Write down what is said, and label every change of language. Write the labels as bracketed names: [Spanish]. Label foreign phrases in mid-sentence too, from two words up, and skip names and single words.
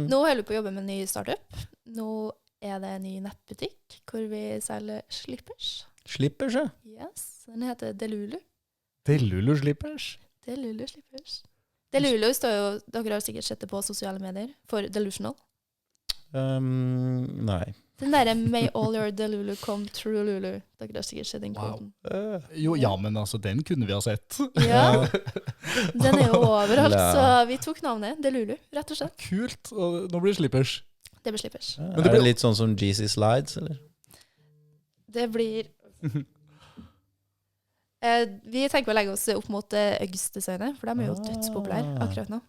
[Norwegian] Nå holder vi på å jobbe med en ny startup. Nå er det en ny nettbutikk hvor vi selger slippers. Slipper seg. Yes, den heter Delulu. Delulu slippers. Delulu slippers. Delulu står jo, dere har sikkert sett det på sosiale medier, for delusional. Nei. Den der [English] May all your Delulu come true [Norwegian] Lulu. Dere har sikkert sett den Wow. koden. Jo, ja, men altså, den kunne vi ha sett. Ja, den er jo overalt, La. så vi tok navnet Delulu, rett og slett. Kult. Og nå blir det slippers. Det blir slippers. Ja, Men det er det blir- litt sånn som GC Slides, eller? Det blir Vi tenker å legge oss opp mot Uggs-designet, for de er jo dødspopulære akkurat nå.